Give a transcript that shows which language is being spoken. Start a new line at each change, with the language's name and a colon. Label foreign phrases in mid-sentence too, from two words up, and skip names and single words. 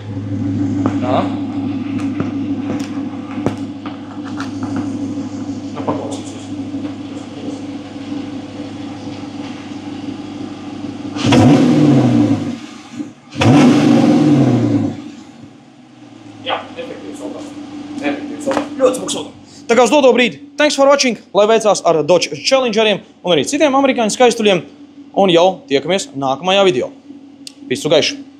Latvian: Tā. Nu, paklausīsies. Jā, efektīvs auto. Ļoti smuks auto. Tā kā uz doto brīdi,
English: thanks for watching,
Latvian: lai veicās ar Dodge Challengeriem un arī citiem amerikāņu skaistuļiem. Un jau tiekamies nākamajā video. Visu gaišu!